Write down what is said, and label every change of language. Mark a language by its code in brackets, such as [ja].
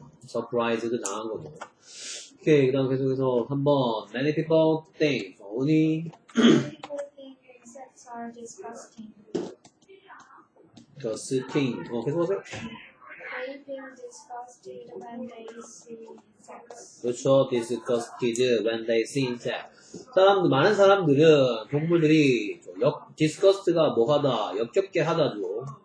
[ko] surprised 당한 거죠. 오케이, 그 다음 계속해서 3번 [en] Many people think only People think insects are disgusting. [ko] disgusting 계속하세요. [en] They feel disgusted when they see insects. [ko] 그렇죠. [en] disgusted when they see insects. [ko] 많은 사람들은 동물들이 disgust가 뭐하다 역겹게 하다죠.